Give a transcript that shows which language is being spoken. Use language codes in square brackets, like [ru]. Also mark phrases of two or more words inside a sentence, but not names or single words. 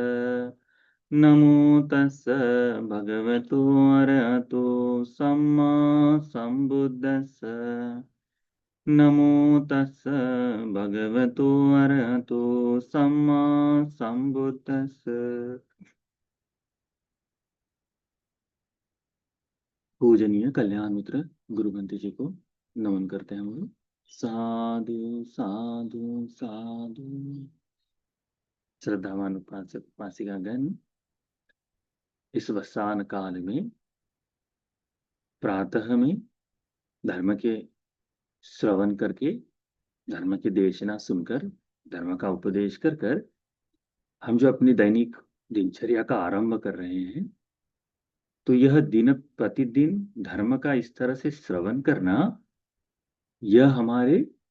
[pi] नमो तस् भगवतो अरहतो सम्मा सम्बुद्धस्स। नमो तस् भगवतो अरहतो सम्मा सम्बुद्धस्स। [hi] पूजनीय कल्याण मित्र गुरुबंती जी को नमन करते हैं हम लोग। साधु साधु साधु। श्रद्धावान उपासक उपासिकागण, इस वसान काल में प्रातः में धर्म के श्रवण करके, धर्म की देशना सुनकर, धर्म का उपदेश कर कर हम जो अपनी दैनिक दिनचर्या का आरंभ कर रहे हैं, तो यह दिन प्रतिदिन धर्म का इस तरह से श्रवण करना, यह हमारे